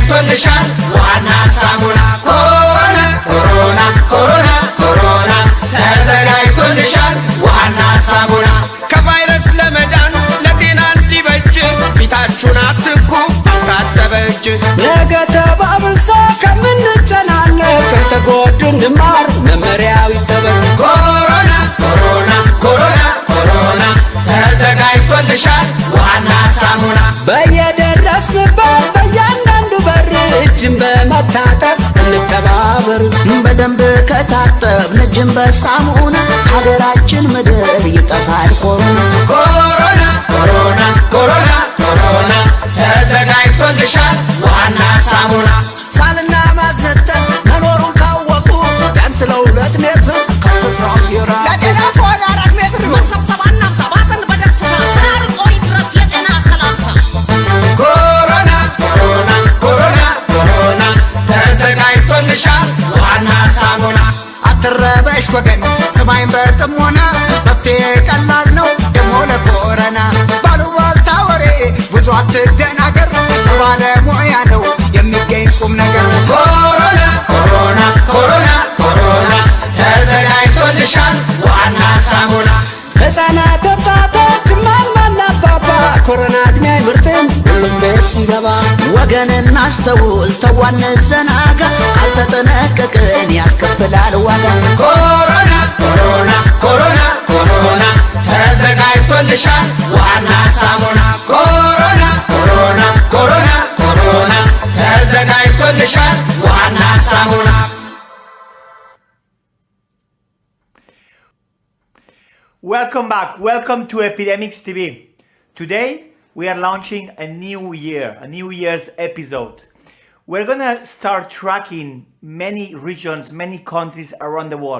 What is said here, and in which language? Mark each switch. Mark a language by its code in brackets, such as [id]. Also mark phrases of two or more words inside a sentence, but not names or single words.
[am] ተዘጋጅቶልሻል ዋና ሳሙና ኮሮና ኮሮና ኮሮና ኮሮና ተዘጋጅቶልሻል ዋና ሳሙና ከቫይረስ ለመዳን ለጤና እንዲበጅ ፊታችሁን አትንኩ ታጠበ እጅ ነገ ተባብሶ ከምንጨናነቅ ከተጎዱ እንማር መመሪያው ይጠበቅ ኮሮና ኮሮና ኮሮና ኮሮና ተዘጋጅቶልሻል ዋና ሳሙና በየደረስንበት በእያንዳንዱ በር እጅን በመታጠብ እንተባበር በደንብ ከታጠብን እጅን በሳሙና ሀገራችን ምድር ይጠፋል ኮሮና ኮሮና ኮሮና ኮሮና ተዘጋጅቶልሻል ዋና ሳሙና ሳልና ማስነጠስ መኖሩን ካወቁ ቢያንስ ለ2 ሜትር ከስፍራው ይራቅ ለጤና ከሆነ 4 ሜትር መሰብሰባና ሰባትን በደስታ ተራርቆ ይድረስ የጤና ሰላምታ ኮሮና ኮሮና ኮሮና ኮሮና ተዘጋጅቶልሻል ዋና ሳሙና አትረበሽ ወገን ስማኝ በጥሞና መፍትሄ ቀላል ነው ደሞ ለኮሮና ባሉባልታ ወሬ ብዙ አትደናገር ባለሙያ ነው የሚገኝ ቁም ነገር ኮሮና ኮሮና ኮሮና ኮሮና ተዘጋጅቶልሻል ዋና ሳሙና ሕፃናት ወጣቶች ማማና አባባ ኮሮና ዕድሜ አይመርጥም ሁሉም ቤት ሲገባ ወገንን አስተውል ተዋን ዘናጋ ካልተጠነቀቅን ያስከፍላል ዋጋ ኮሮና ኮሮና ኮሮና ኮሮና ተዘጋጅቶልሻል ዋና ሳሙና ኮሮና ኮሮና ኮሮና ኮሮና ተዘጋጅቶልሻል ዋና ሳሙና [en] Welcome back. Welcome to EpidemiXs TV. Today we are launching a new Year's episode. We're gonna start tracking many regions, many countries around the world.